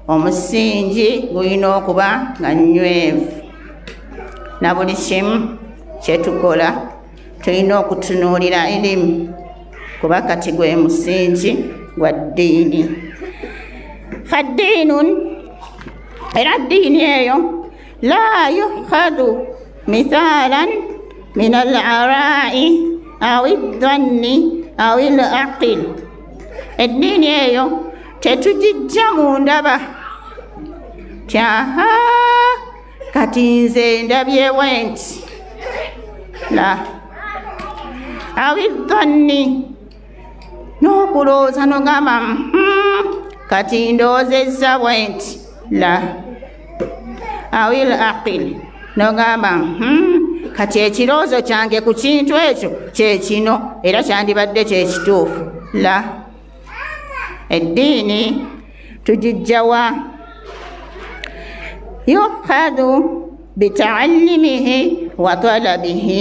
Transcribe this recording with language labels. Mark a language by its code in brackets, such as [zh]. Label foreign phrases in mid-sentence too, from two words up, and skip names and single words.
[lg] omusingi gulina okuba nga nywevu na buli kimu kyetukola tulina okutunuulira ilimu kuba kati gwe musingi gwa ddiini. [ar] فالدين [lg] era ddiini eyo [ar] لا يؤخذ مثلا من الآراء أو الظن أو العقل. [lg] eddiini eyo tetugijja mu ndaba kyaha kati nze ndabyewo nti [ar] لا أو الظن [lg] n'okulowooza n'ogamba kati ndoozezza bwe nti [ar] لا أو العقل [lg] n'ogamba kati ekirowoozo kyange ku kintu ekyo kyekino era kyandibadde kyekituufu. la eddiini tugijjawa [ar] يؤخذ بتعلمه وطلبه.